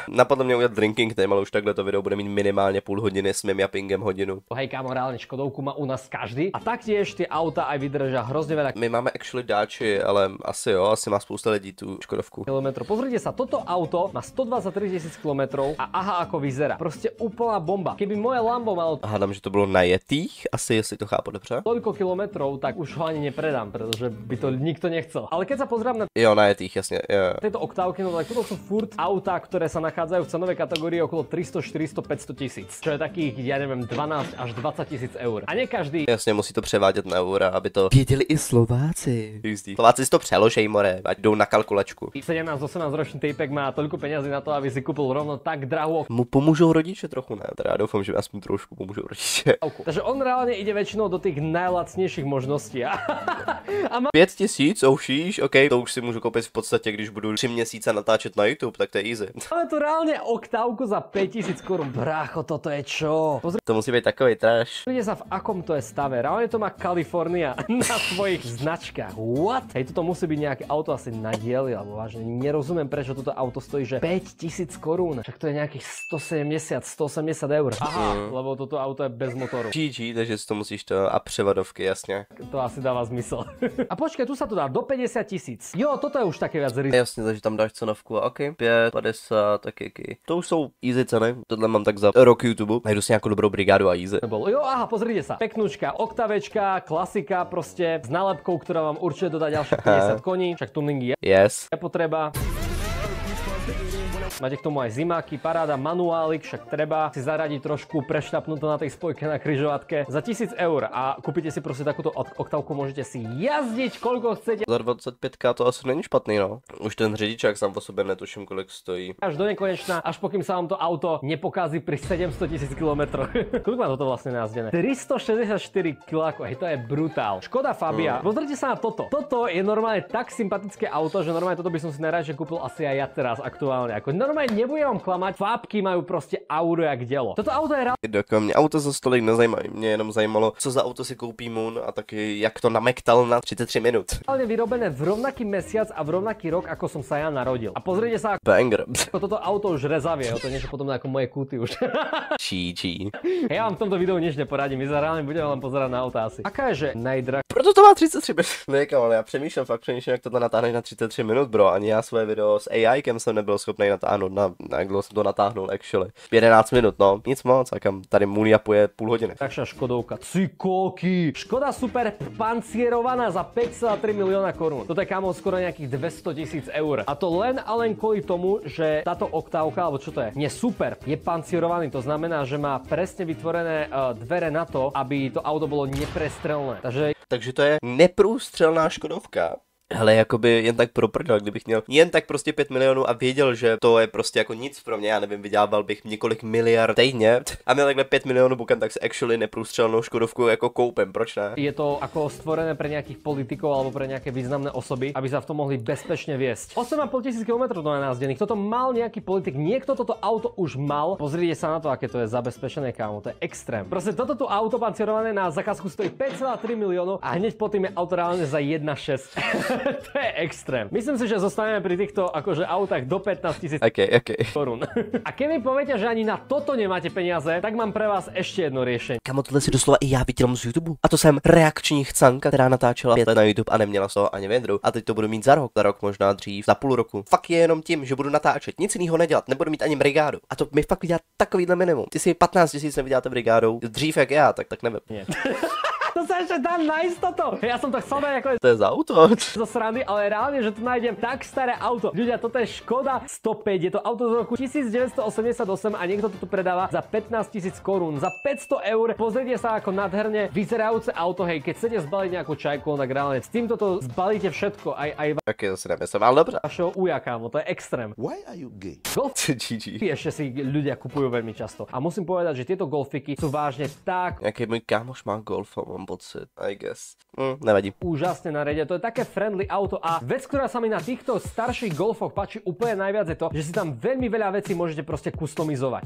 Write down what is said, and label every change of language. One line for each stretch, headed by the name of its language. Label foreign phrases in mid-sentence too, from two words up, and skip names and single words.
Czech: Napadlo mě udělat
English: drinking time,
Czech: ale už takhle to video bude mít minimálně půl hodiny s mým japingem hodinu.
Slovak: hej kámo, reálne Škodovku má u nás každý a taktiež tie auta aj vydržia hrozne veľa
Czech: My máme actually dáči, ale asi jo, asi má spousta lidí tu Škodovku.
Slovak: kilometrov. Pozrite sa, toto auto má 123 000 kilometrov a aha ako vyzerá. Proste úplná bomba. Keby moje Lambo malo
Czech: Hádám, že to bylo na jetých, asi jestli to chápu dobře.
Slovak: toľko kilometrov, tak už ho ani nepredám, pretože by to nikto nechcel. Ale keď sa pozrám na
Czech: Jo, na jetých, jasně, jo.
Slovak: tieto oktávky, no tak toto sú furt autá, ktoré sa nachádzajú v cenovej kategórii okolo 300, 400, 500 tisíc. Čo je takých, ja neviem, 12 až 20 tisíc eur. A nie každý
Czech: Jasně, musí to převádět na eura, aby to věděli i Slováci. Slováci si to přeložej, more, ať jdou na kalkulačku.
Slovak: 17-18 ročný Tapek má toľko peňazí na to, aby si kúpil rovno tak drahú
Czech: Mu pomůžou rodiče trochu, ne? Teda já doufám, že aspoň trošku pomůžou rodiče.
Slovak: oktávku. Takže on reálne ide väčšinou do tých najlacnejších možností. A má 5 000, oušíš,
Czech: OK, to už si můžu koupit v podstatě, když budu 3 měsíce natáčet na YouTube, tak to je easy.
Slovak: Máme tu reálne oktávku za 5000 korún. Brácho, toto je čo?
Czech: To musí být takový trash.
Slovak: Pozrite sa, v akom to je stave. Reálne to má Kalifornia na svojich značkách.
English: What?
Slovak: Hej, toto musí byť nejaké auto asi na diely, alebo vážne nerozumiem, prečo toto auto stojí, že 5000 korún. Však to je nejakých 170, 180 eur. Aha, lebo toto auto je bez motoru.
Czech: GG, takže si to musíš to a převadovky, jasně.
Slovak: To asi dáva zmysel. A počkaj, tu sa to dá do 50 000. Jo, toto je už také viac risk.
Czech: Jasně, takže tam dáš cenovku a OK, 5, 50, taky. To už jsou easy ceny, tohle mám tak za rok YouTube. Najdu si nějakou dobrou brigádu a easy.
Slovak: Jo, aha, pozrite sa. Peknúčka, oktavečka, klasika proste s nálepkou, ktorá vám určite dodá ďalších 50 koní. Však tuning je
English: Yes.
Slovak: potreba. Máte k tomu aj zimáky, paráda, manuálik, však treba si zaradiť trošku, prešľapnúť to na tej spojke na križovatke. Za 1000 eur a kúpite si proste takúto oktávku, môžete si jazdiť koľko chcete.
Czech: Za 25k to asi není špatný, no. Už ten řidičák sám po sobě netuším, kolik stojí.
Slovak: Až do nekonečna, až pokým sa vám to auto nepokází pri 700 000 kilometroch. Koľko má toto vlastne názdené? 364 kg, hej, to je brutál. Škoda Fabia. Pozrite sa na toto. Toto je normálne tak sympatické auto, že normálne toto by som si najradšej kúpil asi aj ja teraz aktuálne. Ako normálne nebudem vám klamať, fábky majú proste auto jak dělo. Toto auto je
Czech: Jako mě auto za stolik nezajímají, mě jenom zajímalo, co za auto si koupí Moon a taky jak to namektal na 33 minut.
Slovak: reálne vyrobené v rovnaký mesiac a v rovnaký rok, ako som sa ja narodil. A pozrite sa, Banger. ako toto auto už rezavie, to je niečo podobné ako moje kuty už. Čí. Ja vám v tomto videu nič neporadím, my sa reálne budeme len pozerať na auta asi. Aká je, že najdrahšia?
Czech: Proto to má 33 minut. Ne, ale já přemýšlím, jak tohle natáhneš na 33 minut, bro. Ani já svoje video s AI-kem jsem nebyl schopný natáhnout, na jak dlouho jsem to natáhnul, actually. 11 minut, no, nic moc, a kam tady Moon japuje půl hodiny.
Slovak: Drahšia Škodovka. Cikolky. Škoda Super pancierovaná za 5,3 milióna korún. Toto je kámo skoro nejakých 200 000 eur. A to len a len kvôli tomu, že táto oktávka, alebo čo to je, nie Super, je pancierovaný. To znamená, že má presne vytvorené dvere na to, aby to auto bolo neprestrelné.
Czech: Takže to je neprůstřelná Škodovka. Hele, jakoby jen tak pro prdel, kdybych měl jen tak prostě 5 milionů a věděl, že to je prostě jako nic pro mě, já nevím, vydělával bych několik miliard týdně a měl takhle 5 milionů bukan, tak si actually neprůstřelnou Škodovku jako koupím, proč ne?
Slovak: Je to ako stvorené pre nejakých politikov alebo pre nejaké významné osoby, aby sa v tom mohli bezpečne viesť. 8,5 tisíc kilometrov to nenázdených. Toto mal nejaký politik, niekto toto auto už mal. Pozrite sa na to, aké to je zabezpečené, kámo, to je extrém. Proste toto tu auto pancierované na zakázku stojí 5,3 miliónov a hneď potom je auto reálne za 1,6. To je extrém. Myslím si, že zostaneme pri týchto akože autách do 15 000 korún. A keď mi poviete, že ani na toto nemáte peniaze, tak mám pre vás ešte jedno riešenie.
Czech: Kamo, tohle si doslova i já viděl z YouTube. A to jsem reakční chcanka, která natáčela 5 let na YouTube a neměla z toho ani vědru. A teď to budu mít za rok možná dřív, za půl roku. Fakt je jenom tím, že budu natáčet, nic jiného nedělat, nebudu mít ani brigádu. A to mi fakt vydělá takovýhle minimum. Ty si 15 000 nevyděláte brigádou dřív jak já, tak nevím.
Slovak: Nie. To sa ešte dá nájsť toto. Ja som to chcel dať ako
Czech: To je za auto.
Slovak: zo srandy, ale reálne, že tu nájdem tak staré auto. Ľudia, toto je Škoda 105, je to auto z roku 1988 a niekto to tu predáva za 15 000 korún, za 500 eur. Pozrite sa ako nadherne vyzerajúce auto, hej, keď chcete zbaliť nejakú čajku, tak reálne s týmto to zbalíte všetko, aj
Czech: Taky zase nemyslím, ale dobře.
Slovak: vašeho uja, kámo, to je extrém.
English: Why are you gay? GG.
Slovak: Ešte si ľudia kupujú veľmi často. A musím povedať, že tieto golfiky sú vážne tak
Czech: Nějaký můj kámoš má Golfa, mám pocit,
English: I guess.
Czech: Nevadí.
Slovak: úžasne na rede. To je také friendly auto a vec, ktorá sa mi na týchto starších Golfoch páči úplne najviac je to, že si tam veľmi veľa vecí môžete proste customizovať.